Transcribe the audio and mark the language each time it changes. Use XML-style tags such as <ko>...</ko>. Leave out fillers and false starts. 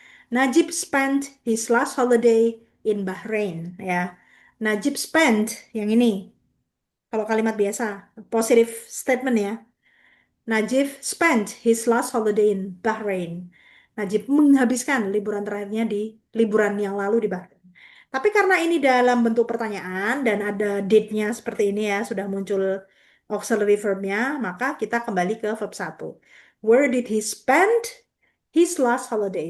<en>Najib spent his last holiday in Bahrain ya. Najib spent</en> <id>yang ini. Kalau kalimat biasa, positive statement ya.</id> <en>Najib spent his last holiday in Bahrain.</en> <id>Najib menghabiskan liburan terakhirnya di liburan yang lalu di Bahrain. Tapi karena ini dalam bentuk pertanyaan dan ada date-nya seperti ini ya, sudah muncul auxiliary verb-nya, maka kita kembali ke verb satu.</id> <en>Where did he spend his last holiday?</en>